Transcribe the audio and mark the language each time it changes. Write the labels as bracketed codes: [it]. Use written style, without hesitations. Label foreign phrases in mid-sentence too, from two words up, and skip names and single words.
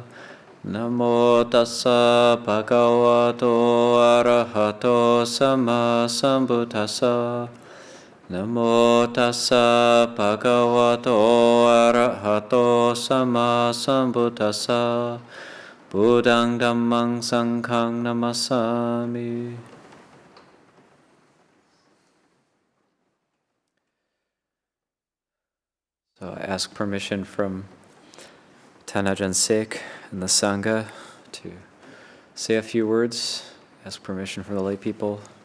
[pi] Namo tassa bhagavato arahato sama sambuddhassa. Namo tassa bhagavato arahato sama sambuddhassa. Buddhang dhammang sanghang namasami. [en] So I ask permission from Ajahn Naniko and the Sangha to say a few words. Ask permission from the lay people.